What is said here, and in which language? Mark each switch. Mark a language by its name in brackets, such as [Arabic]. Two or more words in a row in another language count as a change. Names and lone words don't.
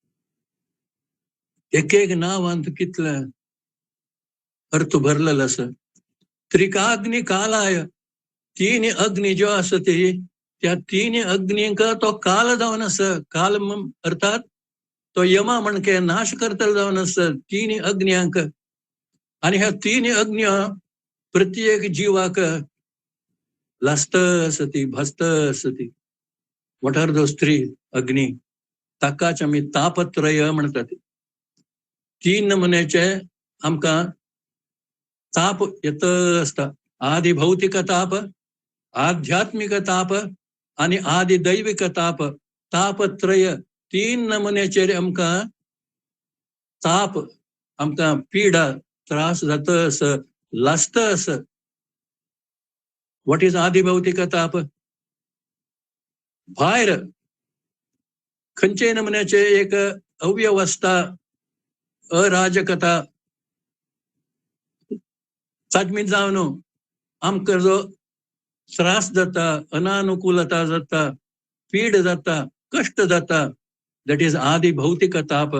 [Konkani] एक एक नावांत कितले अर्थ भरलेलो आसा. [Sanskrit] त्रिकाग्नी कालाय. [Konkani] तीन अग्नी ज्यो आसा त्या तिन्ही अग्नींक तो काल जावन आसा. काल अर्थात तो यमा म्हणके नाश करतल जावन आसा तिन्ही अग्न्यांक. आणि ह्या तिन्ही अग्नी प्रत्येक जीवाक लास्त असती, भासत असती. [English] What are those [Konkani] 3 अग्नी? ताकाच आमी तापत्रय म्हणतात. 3 नमुन्याचे आमकां ताप येत असता. आदि भौतिक ताप, आध्यात्मिक ताप आणि आदि दैविक ताप. तापत्रय 3 नमुन्याचेर आमकां ताप, आमकां पीडा, त्रास जात अस, लास्त अस. [English] What is [Konkani] आदि भौतिक ताप? भायर खंयचे नमुन्याचे एक अव्यवस्था, अराजकता चाचमी जावन आमकां जो त्रास जाता, अनानुकूलता जाता, पीड जाता, कष्ट जाता, [English] That is [Konkani] आदि भौतिक ताप.